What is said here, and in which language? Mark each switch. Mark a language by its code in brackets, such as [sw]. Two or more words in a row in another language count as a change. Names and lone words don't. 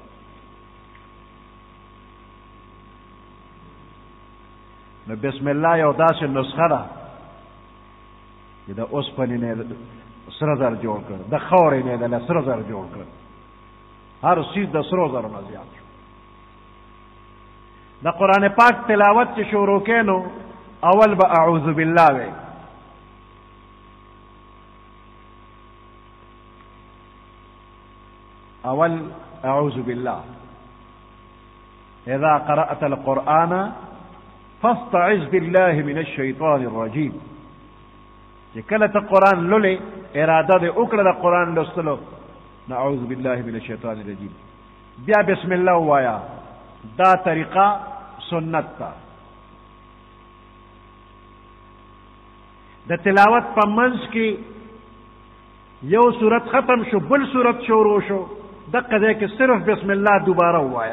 [ps] نو [ar] بسم الله [ps] یو داسې نسخه ده چې د اوسپنې نه سره زر جوړ کړ د خاورې نه د سره زر جوړ کړ هر چیز د سرو زرو نه زیات شو د قرآن پاک تلاوت چې شروع کړې نو اول به [ar] اعوذ بالله [ps] وی اول [ar] اعوذ بالله اذا قرأت القرآن فاستعذ بالله من الشيطان الرجيم [ps] چې کله ته قرآن لولې اراده دې وکړه د قرآن لوستلو [ar] نعوذ بالله من الشیطان الرجیم [ps] بیا [ar] بسم الله [ps] وایا دا طریقہ سنت تا د تلاوت په منځ کې یو صورت ختم شو بل صورت شروع شو دقه ځای کې صرف [ar] بسم الله [ps] دوباره ووایا.